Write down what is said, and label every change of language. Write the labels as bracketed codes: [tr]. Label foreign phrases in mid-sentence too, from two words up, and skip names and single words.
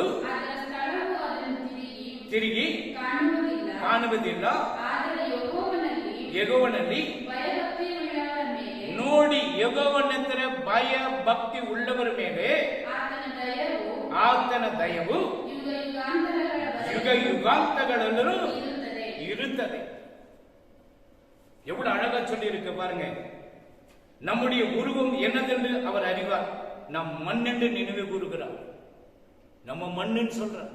[kn] ಅದರ ಸ್ಥಳವು ಅದನ್ನು ತಿರುಗಿ ಕಾಣುವುದಿಲ್ಲ. ಆದರೆ ಯೆಹೋವನಲ್ಲಿ ಭಯಭಕ್ತಿಯುಳ್ಳವರ ಮೇಲೆ, ನೋಡಿ, ಯೆಹೋವನೆಂದರೆ ಭಯ ಭಕ್ತಿ ಉಳ್ಳವರ ಮೇಲೆ ಆತನ ದಯವು [ta] யுக யுகாந்தங்களோ இருந்தது. எவ்வளவு அழகா சொல்லி இருக்கு பாருங்க. நம்முடைய உருவம் என்னதென்று அவர் அறிவார். நம் மண் என்று நினைவு கூறுகிறார். நம்ம மண்ணுன்னு சொல்றார்.